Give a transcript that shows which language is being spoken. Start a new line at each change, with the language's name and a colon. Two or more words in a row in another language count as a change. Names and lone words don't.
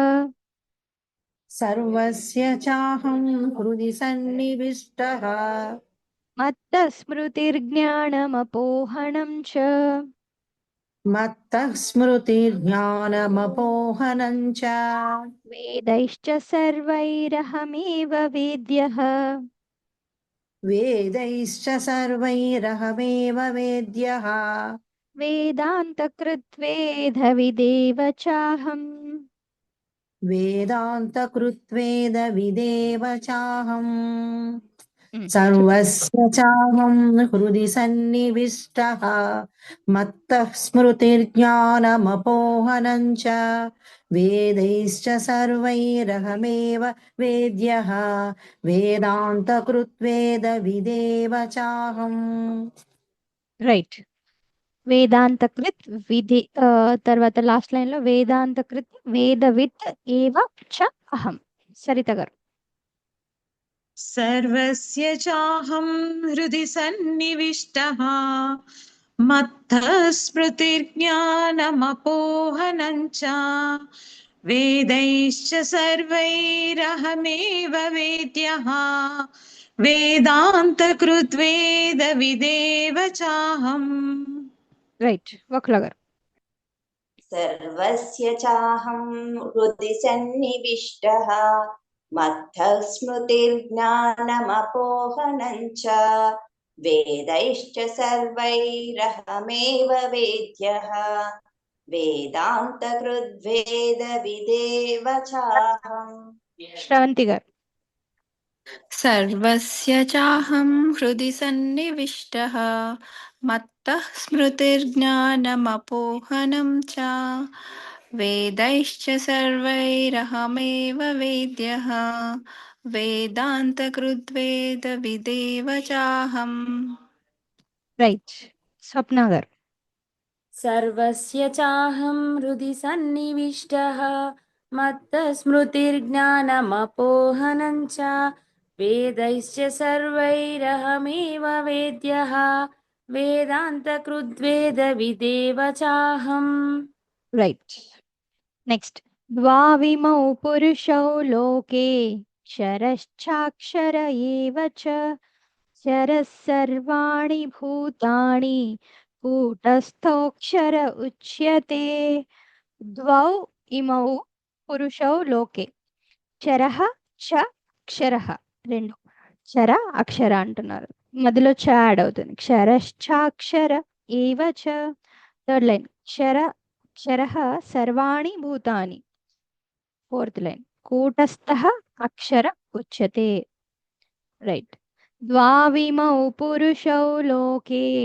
Sanskrit: సర్వస్య చాహం హృది సన్నివిష్టః మత్తస్మృతిర్జ్ఞానమపోహనం చ మత్తః స్మృతిర్జ్ఞానమపోహనం చ వేदैश्च सर्वैरहमेव वेद्यः వేदैశ్చ సర్వైరహమేవ వేద్యः वेदान्तकृत्वेदविदेव चाहम् వేదాంతకృత్వేదవిదేవ చాహం సర్వస్య చాహం హృది సన్నివిష్టః మత్తః స్మృతిర్జ్ఞానమపోహనం చ వేदैश्च सर्वैरहमेव वेद्यः వేదాంతకృత్వేదవిదేవ చాహం
Telugu: రైట్ వేదాంతకృత్ విధి తర్వాత
English: last line
Telugu: లో
Sanskrit: వేదాంతకృత్ వేదవిత్ ఏవ చ అహం
Telugu: సరిత గారు
Sanskrit: सर्वस्य चाहं हृदि सन्निविष्टः मत्तः स्मृतिर्ज्ञानमपोहनं च वेदैश्च सर्वैरहमेव वेद्यः वेदान्तकृद्वेदविदेव चाहम्
Telugu: రైట్ వకుల గారు
Sanskrit: सर्वस्य चाहं हृदि सन्निविष्टः मत्तः स्मृतिर्ज्ञानमपोहनं च वेदैश्च सर्वैरहमेव वेद्यः वेदान्तकृद्वेदविदेव चाहम्
Telugu: శ్రవంతి గారు
Sanskrit: सर्वस्य चाहं हृदि सन्निविष्टः मत्तः स्मृतिर्ज्ञानमपोहनं च वेदैश्च सर्वैरहमेव वेद्यः वेदान्तकृद्वेदविदेव चाहम्
Telugu: రైట్ స్వప్న గారు
Sanskrit: सर्वस्य चाहं हृदि सन्निविष्टः मत्तस्मृतिर्ज्ञानमपोहनं च वेदैश्च सर्वैरहमेव वेद्यः वेदान्तकृद्वेदविदेव चाहम्
English: right next
Sanskrit: ద్వావిమౌ పురుషౌ లోకే క్షరశ్చాక్షర ఏవ చ క్షరः సర్వాణి భూతాని కూటస్థోక్షర ఉచ్యతే ద్వౌ ఇమౌ పురుషౌ లోకే క్షరః చ అక్షరః
Telugu: రెండు క్షర అక్షర అంటున్నారు మధ్యలో చ యాడ్ అవుతుంది
Sanskrit: క్షరశ్చాక్షర ఏవ చ
English: third line
Sanskrit: క్షరః సర్వాణి భూతాని
English: fourth line
Sanskrit: కూటస్థః అక్షర ఉచ్యతే రైట్ ద్వావిమౌ పురుషౌ లోకే